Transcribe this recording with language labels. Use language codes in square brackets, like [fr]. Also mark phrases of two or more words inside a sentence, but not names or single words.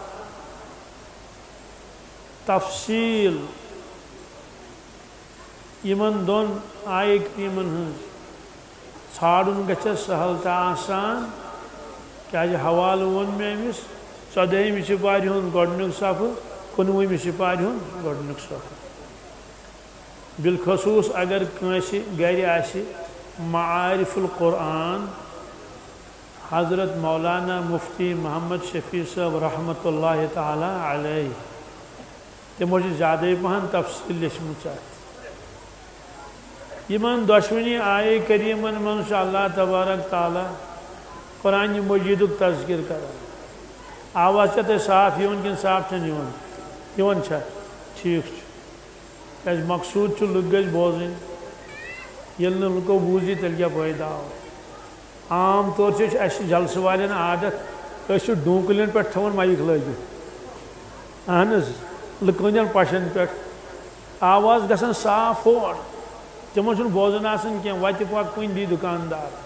[ks] تفصیل یمن دون آیے کریمن ہنز ژھانڈن گژھس سہل تہٕ آسان کیازِ حوالہٕ ووٚن مےٚ أمِس 14ہمہِ سپارِ ہُنٛد گۄڈنیُک صفہٕ 19ہمہِ سپارِ ہُنٛد گۄڈنیُک صفہٕ بالخصوص اگر کٲنٛسہِ گرِ آسہِ معارف القرآن حضرت مولانا مفتی محمد شفیع صاحب [ar] رحمۃ اللہ تعالی علیہ [ks] تمو زیادہ پہن تفصیل لیچھمٕژ یمن دۄشوٕنی آیے کریمن منٛز چھُ اللہ تبارک تعالیٰ قرآن مجید تذکر کران آواز چھا تۄہہِ صاف یِوان کِنہٕ صاف چھنہٕ یِوان چھا ٹھیک مقصود لُکھ گژھِ بوزٕنۍ ییٚلہِ نہٕ لُکو بوٗزی تیٚلہِ کیٛاہ فٲیدٕ آو عام طور چھِ اَسہِ جلسہٕ والٮ۪ن عادت أسۍ چھِ ڈوٗنٛکلٮ۪ن پٮ۪ٹھ تھاوان مایِک لٲگِتھ اہن حظ لُکہٕ ہٕنٛدٮ۪ن پَشَن پٮ۪ٹھ آواز گژھان صاف ہور تِمن چھُنہٕ بوزان آسان کینٛہہ وَتہِ پَکھ کُنہِ دی دُکاندار